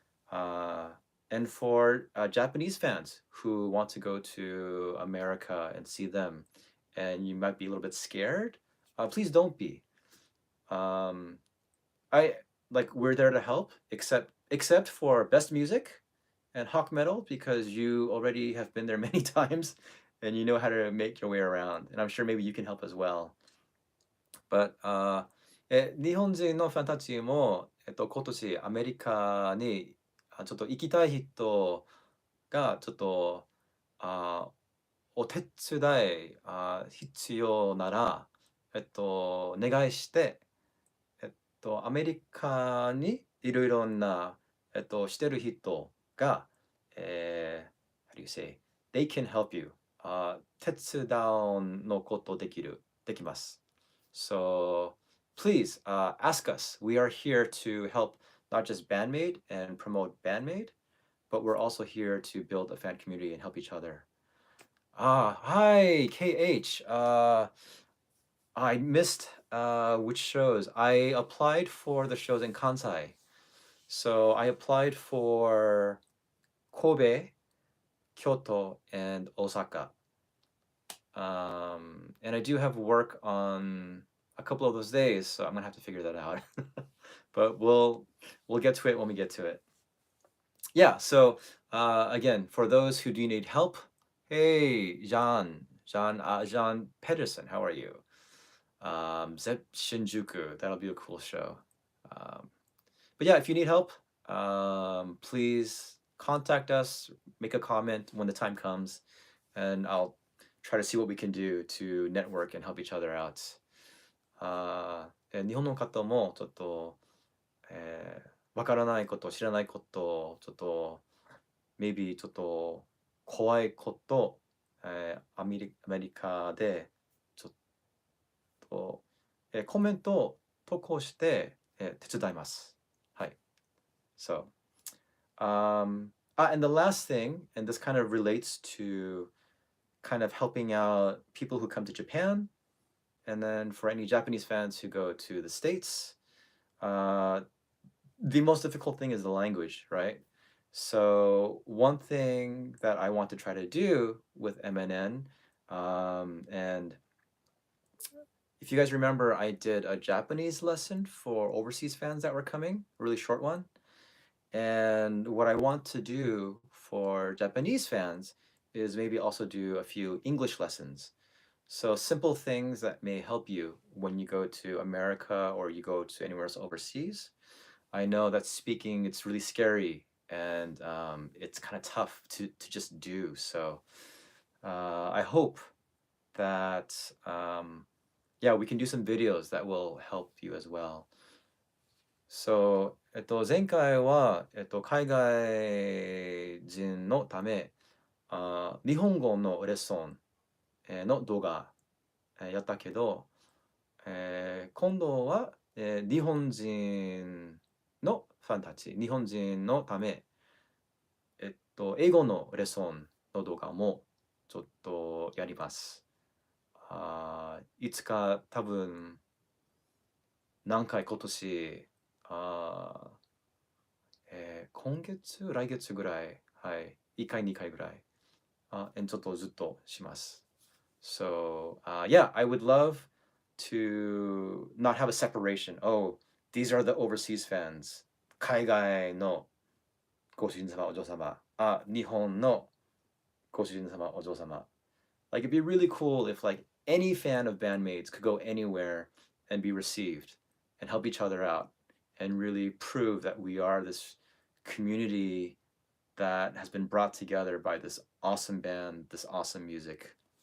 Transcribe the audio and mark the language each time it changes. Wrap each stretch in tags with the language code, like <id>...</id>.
<en>Uh, and for Japanese fans who want to go to America and see them, and you might be a little bit scared, please don't be. Um, I like we're there to help, except for best music and Hawk Metal because you already have been there many times and you know how to make your way around. And I'm sure maybe you can help as well.</en> <ja>But 日本人のファンたちも、今年アメリカにちょっと行きたい人がちょっとあお手伝い必要なら、お願いして、アメリカにいろいろな、してる人が、</ja> <en>how do you say? They can help you.</en> <ja>手伝うのことできます。</ja> <en>So please ask us. We are here to help not just Bandmade and promote Bandmade, but we're also here to build a fan community and help each other. Hi, KH. I missed which shows. I applied for the shows in Kansai. So I applied for Kobe, Kyoto, and Osaka. And I do have work on a couple of those days, so I'm gonna have to figure that out. But we'll get to it when we get to it. Yeah, so again, for those who do need help, hey, John Pedersen, how are you? Zep Shinjuku, that'll be a cool show. Um, but yeah, if you need help, please contact us, make a comment when the time comes, and I'll try to see what we can do to network and help each other out.</en> <ja>日本の方もちょっと、わからないこと、知らないこと、ちょっと、maybe ちょっと怖いこと、アメリカでちょっと、コメントを投稿して、手伝います。はい。</ja> <en>So, and the last thing, and this kind of relates to kind of helping out people who come to Japan, and then for any Japanese fans who go to the States, the most difficult thing is the language, right? So one thing that I want to try to do with MNN, and if you guys remember, I did a Japanese lesson for overseas fans that were coming, a really short one. And what I want to do for Japanese fans is maybe also do a few English lessons. So simple things that may help you when you go to America or you go to anywhere else overseas. I know that speaking, it's really scary and it's kind of tough to just do. So I hope that yeah, we can do some videos that will help you as well.</en> <ja>So, 前回は、海外人のため、日本語のレッスン、の動画、やったけど、今度は、日本人のファンたち、日本人のため、英語のレッスンの動画もちょっとやります。いつか多分何回今年、今月、来月ぐらい、はい、1回、2回ぐらい、ちょっとずっとします。</ja> <en>So, yeah, I would love to not have a separation. Oh, these are the overseas fans.</en> <ja>海外のご主人様、お嬢様。日本のご主人様、お嬢様。</ja> <en>Like, it'd be really cool if, like, any fan of Band-Maids could go anywhere and be received and help each other out and really prove that we are this community that has been brought together by this awesome band, this awesome music.</en>